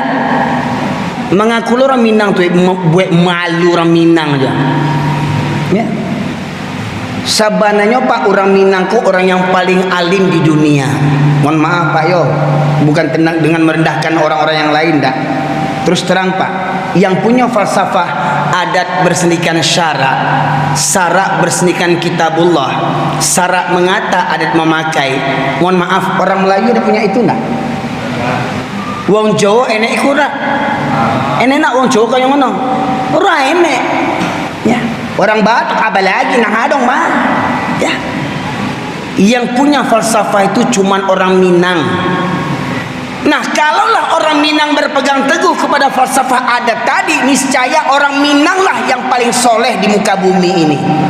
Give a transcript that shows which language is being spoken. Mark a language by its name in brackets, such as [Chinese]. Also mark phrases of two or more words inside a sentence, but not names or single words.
[Indonesian] Mengaku orang Minang tuh buat malu orang Minang aja. Ya. Sabananya Pak, orang Minang kok orang yang paling alim di dunia. Mohon maaf Pak yo, bukan tenang dengan merendahkan orang-orang yang lain dah. Terus terang Pak, yang punya falsafah adat bersendikan syarak, sarak bersendikan kitabullah, sarak mengata adat memakai. Mohon maaf, orang Melayu ada punya itu enggak? [Javanese] Wong Jawa enek iku ora. Enek nak wong Jawa kaya ngono. Ora enek. [Indonesian] Ya. Orang Batak apalagi nang adong mah. Ya. Yang punya falsafah itu cuman orang Minang. Nah, kalaulah orang Minang berpegang teguh kepada falsafah adat tadi, niscaya orang Minang lah yang paling soleh di muka bumi ini.